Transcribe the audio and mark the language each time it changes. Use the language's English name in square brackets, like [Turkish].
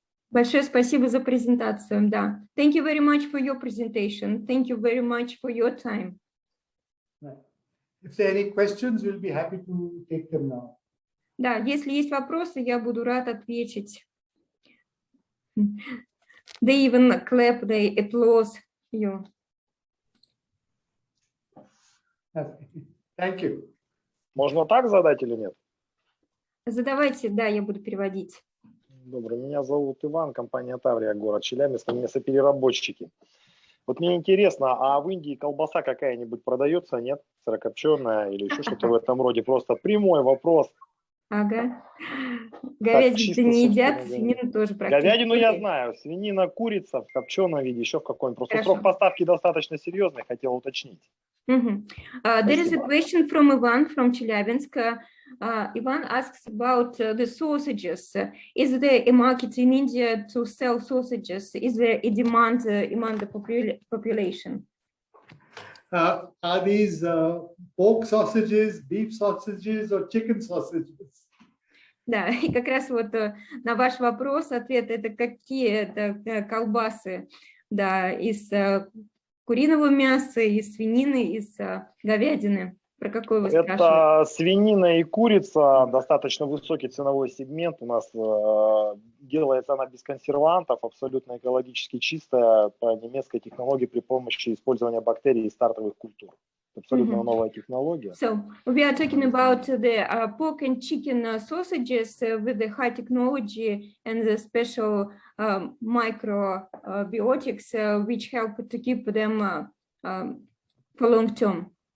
[Russian] Большое спасибо за презентацию, да. [English] Thank you very much for your presentation. Thank you very much for your time. If there are any questions, we'll be happy to take them now. [Russian] Да, если есть вопросы, я буду рад ответить. [English] They even clap, they applaud you. Thank you. [Russian] Можно так задать или нет? Задавайте, да, я буду переводить. Добрый, меня зовут Иван, компания Таврия, город Челябинск, мясопереработчики. Вот мне интересно, а в Индии колбаса какая-нибудь продается, нет? Сырокопченая или еще что-то в этом роде? Просто прямой вопрос. Ага. Говядину не едят, свинину тоже практически. Говядину я знаю, свинина, курица в копченом виде, еще в каком-нибудь. Просто Хорошо. срок поставки достаточно серьезный, хотел уточнить. [English] There is a question from Ivan from Chelyabinsk. Ivan asks about the sausages. Is there a market in India to sell sausages? Is there a demand among the population? Are these pork sausages, beef sausages, or chicken sausages? [Russian] Да, и как раз вот на ваш вопрос ответ это какие это колбасы, да, из куриного мяса, из свинины, из говядины. Про какой вы спрашиваете? Это свинина и курица, достаточно высокий ценовой сегмент. У нас делается она без консервантов, абсолютно экологически чистая, по немецкой технологии при помощи использования бактерий и стартовых культур. Абсолютно новая технология. [English] So we are talking about the pork and chicken sausages with the high technology and the special microbiotics which help to keep them for long term.